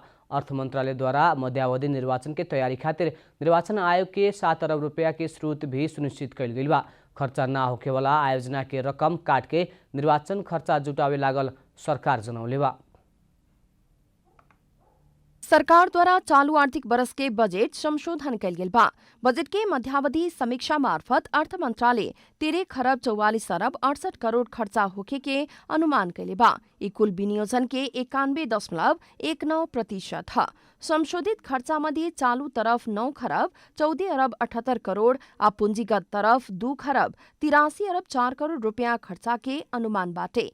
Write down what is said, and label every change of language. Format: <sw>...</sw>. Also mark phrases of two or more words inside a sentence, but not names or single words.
<bho>अर्थ मंत्रालय द्वारा मध्यावधि निर्वाचन के तैयारी खातिर निर्वाचन आयोग के 7 अरब रुपया के स्रोत भी सुनिश्चित कइल गइल बा। खर्चा ना होखे वाला आयोजना के रकम काट के निर्वाचन खर्चा जुटावे लागल सरकार जनौले बा। सरकार द्वारा चालू आर्थिक वर्ष के बजेट संशोधन कैल गेल बा। बजेट के मध्यावधि समीक्षा मार्फत अर्थ मंत्रालय 13 खरब 44 अरब 68 करोड़ खर्चा होखे के अनुमान कैले बा। ई कुल विनियोजन के 91.19% है। संशोधित खर्चा मध्ये चालू तरफ 9 खरब 14 अरब 78 करोड़ आ पूंजीगत तरफ 2 खरब 83 अरब 4 करोड़ रुपया खर्चा के अनुमान बाटे।</bho>